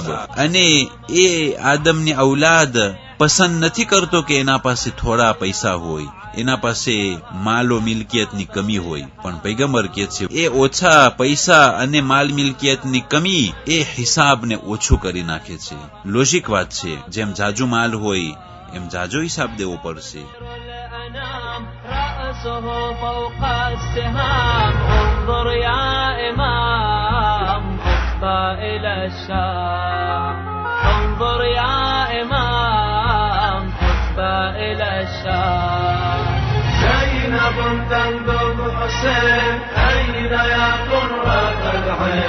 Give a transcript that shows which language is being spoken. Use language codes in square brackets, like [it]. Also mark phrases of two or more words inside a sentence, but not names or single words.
[gu] અને એ આદમની ઔલાદ પસંદ નથી કરતો કે એના પાસે થોડા પૈસા હોય, એના પાસે માલો મિલકિયતની કમી હોય, પણ પૈગંબર કહે છે એ ઓછા પૈસા અને માલ મિલકિયતની કમી એ હિસાબને ઓછું કરી નાખે છે. લોજિક વાત છે, જેમ જાજુ માલ હોય એમ જાજો હિસાબ દેવો પડશે. [ar] فوق السهام انظر يا إمام أصبى إلى الشام انظر يا إمام أصبى إلى الشام زينب تنظر حسين أين يا قرة العين